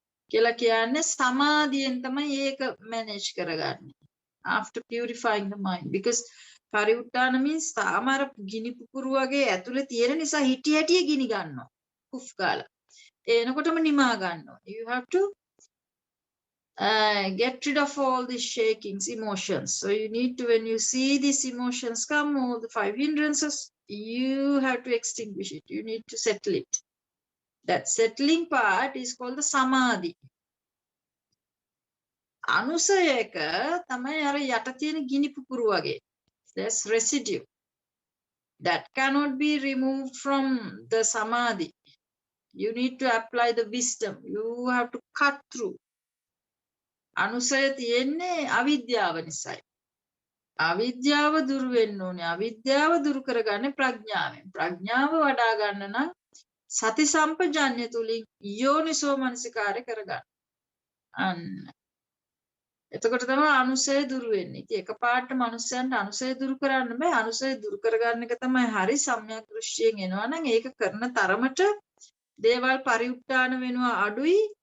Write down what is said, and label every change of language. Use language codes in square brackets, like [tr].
[si] කියලා කියන්නේ සමාධියෙන් තමයි ඒක මැනේජ් කරගන්නේ [en] after purifying the mind because [si] පරිඋට්ටාන means තාම අර ගිනි පුපුරු වගේ ඇතුලේ තියෙන නිසා හිටි හැටිය ගිනි ගන්නවා කුෆ් කාලා එනකොටම නිමා ගන්නවා [en] you have to get rid of all these shakings, emotions. So you need to, when you see these emotions come, all the 5 hindrances, you have to extinguish it. You need to settle it. That settling part is called the samadhi. [si] Anusayaka, tamai ara yata tiyena gini pupuru wage. [en] There's residue that cannot be removed from the samadhi. You need to apply the wisdom. You have to cut through. [si] Anusaya tiyenne avidyawa nisai. Avijjawa duru wenna ඕනේ. අවිද්‍යාව දුරු කරගන්නේ ප්‍රඥාවෙන්. ප්‍රඥාව වඩා ගන්න නම් සති සම්පජාඤ්ඤය තුලින් යෝනිසෝ මනසිකාරය කරගන්න. අන්න. එතකොට තමයි අනුසය දුරු වෙන්නේ. ඉතින් එකපාරට මනුස්සයන්ට අනුසය දුරු කරන්න බෑ. අනුසය දුරු කරගන්න එක තමයි හරි සම්‍යක් දෘෂ්ටියෙන් එනවා නම් ඒක කරන තරමට දේවල් පරිඋත්ථාන වෙනවා අඩුයි.